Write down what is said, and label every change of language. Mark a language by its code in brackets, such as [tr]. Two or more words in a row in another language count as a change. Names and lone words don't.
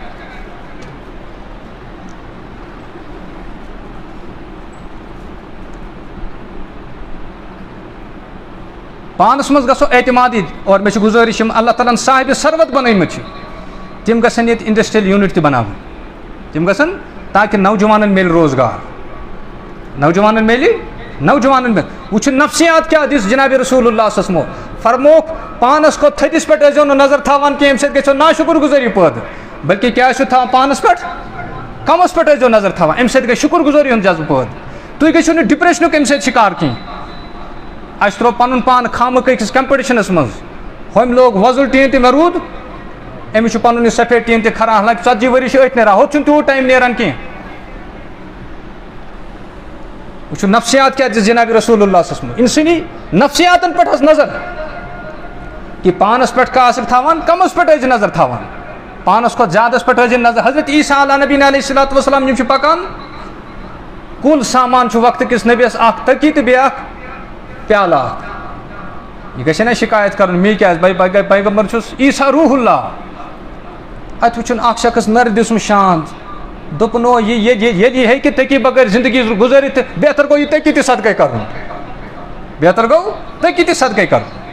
[ks] پانَس منٛز گژھو اعتمادی اور مےٚ چھِ گُزٲرِش یِم اللہ تعالیٰ ہن صاحبِ ثروت بَنٲومٕتۍ چھِ تِم گژھن ییٚتہِ اِنڈسٹریل یوٗنِٹ تہِ بَناوٕنۍ تِم گژھن تاکہِ نوجوانَن میلہِ روزگار نوجوانَن میلہِ وٕچھُو نفسیات کیٛاہ دِژ جنابِ رسول اللہ [ar] صلی اللہ علیہ وسلم [ks] فرموکھ پانَس کھۄتہٕ تھٔدِس پٮ۪ٹھ ٲسۍزیو نہٕ نظر تھاوان کینٛہہ اَمہِ سۭتۍ گژھیو ناشُکُر گُزٲری پٲدٕ بلکہِ کیٛاہ ٲسِو تھاوان پانَس پٮ۪ٹھ کَمَس پٮ۪ٹھ ٲسۍزیو نظر تھاوان اَمہِ سۭتۍ گژھِ شُکُر گُزٲری ہُنٛد جذبہٕ پٲدٕ تُہۍ گٔژھِو نہٕ ڈِپرٛٮ۪شنُک اَمہِ سۭتۍ شِکار کینٛہہ اَسہِ ترٛوو پَنُن پان خامہٕ أکِس کَمپِٹِشَنَس منٛز ہوٚمۍ لوگ وۄزُل ٹیٖن تہِ مےٚ روٗد أمِس چھُ پَنُن یہِ سفید ٹیٖن تہِ کھَران حالانکہِ 40 ؤری چھِ أتھۍ نیران ہُتھ چھُنہٕ تیوٗت ٹایم نیران کینٛہہ وٕچھُو نفسیات کیٛاہ دِژ جنابِ رسول اللہ [ar] صلی اللہ علیہ وسلم [ks] اِنسٲنی نفسیاتَن پٮ۪ٹھ ٲس نظر کہِ پانَس پٮ۪ٹھ کانٛہہ آسِکھ تھاوان کَمَس پٮ۪ٹھ ٲسۍ نظر تھاوان پانَس کھۄتہٕ زیادَس پٮ۪ٹھ ٲسۍ نظر حضرت عیٖسیٰ علیٰ نبی [ar] علیہ الصلوٰۃ والسلام [ks] یِم چھِ پَکان کُل سامان چھُ وقتہٕ کِس نبیَس اَکھ تٔکی تہٕ بیٚیہِ اَکھ پیالہٕ اَکھ یہِ گژھِ ہے نہ شِکایت کَرُن مے کیٛازِ بھائی پیغمبر چھُس عیٖسیٰ روح اللہ اَتہِ وٕچھُن اَکھ شخص نَرِ دِژمٕژ شانت دوٚپُن او ییٚلہِ یہِ ہیٚکہِ تٔکی بغٲر زندگی گُزٲرِتھ تہٕ بہتر گوٚو یہِ تٔکی تہِ صدقے کَرُن بہتر گوٚو تٔکی تہِ صدقے کَرُن